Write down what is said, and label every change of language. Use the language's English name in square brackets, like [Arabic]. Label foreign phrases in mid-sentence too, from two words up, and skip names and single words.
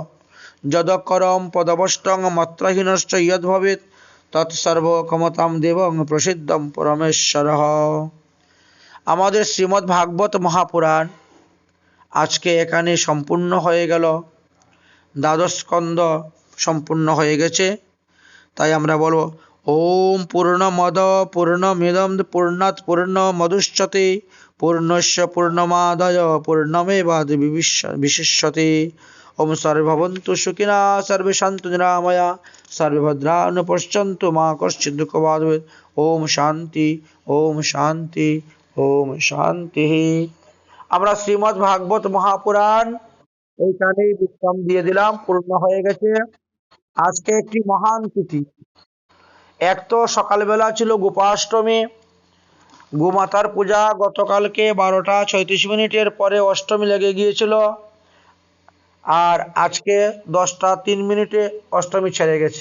[Sanskrit] যদকরম পদবষ্টং মাত্রাহীনশ্চ ইয়দ ভবেৎ তৎসর্বক্ষমতাম দেবং প্রসিদ্ধম পরমেশ্বরঃ। [Bangla] আমাদের শ্রীমদ্ ভাগবত মহাপুরাণ আজকে এখানে সম্পূর্ণ হয়ে গেল। দ্বাদশ স্কন্ধ সম্পূর্ণ হয়ে গেছে। তাই আমরা বলবো, [Sanskrit] ওম পূর্ণমদ পূর্ণমিদং পূর্ণাৎ পূর্ণমুদচ্যতে পূর্ণস্য পূর্ণমাদায় পূর্ণমেবাবিশিষ্যতে। ওম সর্বে ভবন্তু সুখিনঃ সর্বে সন্তু নিরাময়া সর্বে ভদ্রাণি পশ্যন্তু মা কশ্চিৎ দুঃখভাগ্ ভবেৎ। ওম শান্তি ওম শান্তি ওম শান্তি। [Bangla] আমরা শ্রীমদ্ ভাগবত মহাপুরাণ এইখানেই বিশ্রাম দিয়ে দিলাম, পূর্ণ হয়ে গেছে। আজকে একটি মহান তিথি। এক তো সকালবেলা ছিল গোপাষ্টমী, গোমাতার পূজা। গতকালকে 12:36 পরে অষ্টমী লেগে গিয়েছিল, আর আজকে 10:03 অষ্টমী ছেড়ে গেছে।